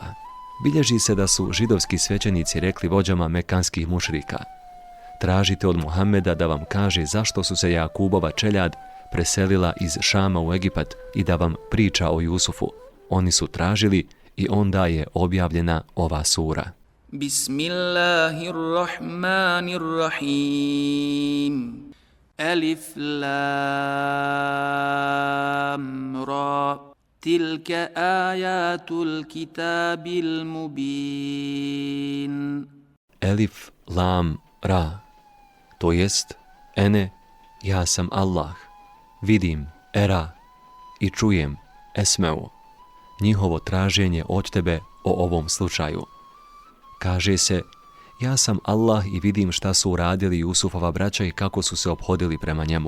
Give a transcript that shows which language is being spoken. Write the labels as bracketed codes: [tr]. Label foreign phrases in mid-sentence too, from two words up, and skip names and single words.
[bs] Bilježi se da su židovski svećenici rekli vođama mekanskih mušrika: tražite od Muhammeda da vam kaže zašto su se Jakubova čeljad preselila iz Šama u Egipat i da vam priča o Jusufu. Oni su tražili i onda je objavljena ova sura. [ar] Bismillahirrahmanirrahim. ألف لام را. تلك آيات الكتاب المبين. ألف لام را. [bs] To jest, ene, ja sam Allah, vidim, era, i čujem, esmeu, njihovo traženje od tebe o ovom slučaju. Kaže se, ja sam Allah i vidim šta su uradili Jusufova braća i kako su se ophodili prema njemu.